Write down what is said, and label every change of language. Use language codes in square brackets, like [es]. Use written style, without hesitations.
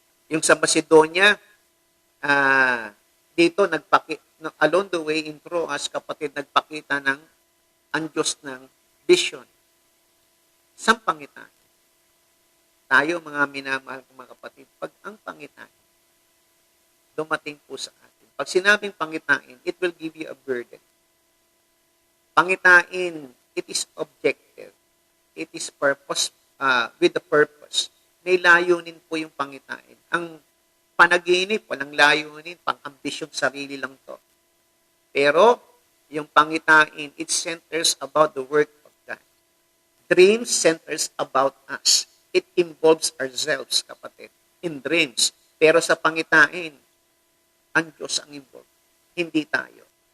[tl] Yung sa Macedonia, dito, [en] along the way in Troas, [tl] kapatid, nagpakita ang Diyos ng vision. Isang pangitain. Tayo, mga minamahal kong mga kapatid, pag ang pangitain, dumating po sa atin. Pag sinabing pangitain, [en] it will give you a burden. Pangitain, it is objective. It is purpose, with the purpose. [tl] May layunin po yung pangitain. Ang panaginip, walang layunin, pang-ambisyon sarili lang to. Pero, yung pangitain, [en] it centers about the work of God. Dreams centers about us. It involves ourselves, kapatid, in dreams. [tl] Pero sa pangitain, ang Diyos ang involved, hindi tayo.